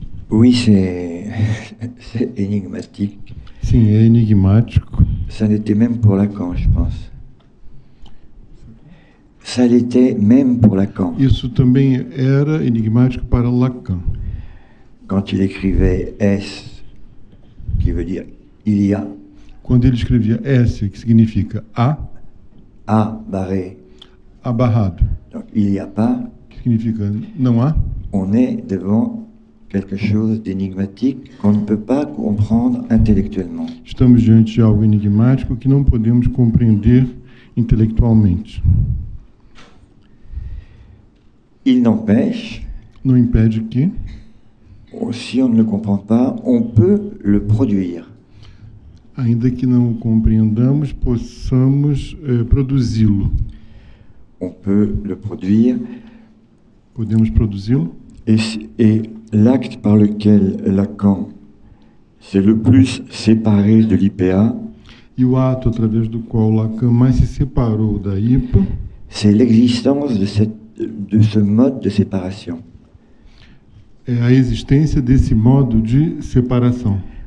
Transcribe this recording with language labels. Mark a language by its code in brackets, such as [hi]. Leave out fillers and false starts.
[fr] Oui, c'est énigmatique. [pt] Sim, é enigmático. [fr] Ça l'était même pour Lacan, je pense. Ça l'était même pour Lacan. [pt] Isso também era enigmático para Lacan. [fr] Quand il écrivait S, qui veut dire il y a. [pt] Quando ele escrevia S, que significa [fr] A barré. [pt] Abarrado. [fr] Donc il n'y a pas. [pt] Que significa não há. [fr] On est devant quelque chose d'énigmatique qu'on ne peut pas comprendre intellectuellement. [pt] Estamos diante de algo enigmático que não podemos compreender intelectualmente. [fr] Il n'empêche, [pt] Não impede que, [fr] si on ne le comprend pas, on peut le produire. [pt] ainda que não o compreendamos, possamos produzi-lo. [fr] On peut le produire. [pt] Podemos produzi-lo. [fr] Et l'acte par lequel Lacan s'est le plus séparé de l'IPA, [pt] E o ato através do qual Lacan mais se separou da IPA [fr] c'est l'existence de ce mode de séparation. [pt] é a existência desse modo de separação.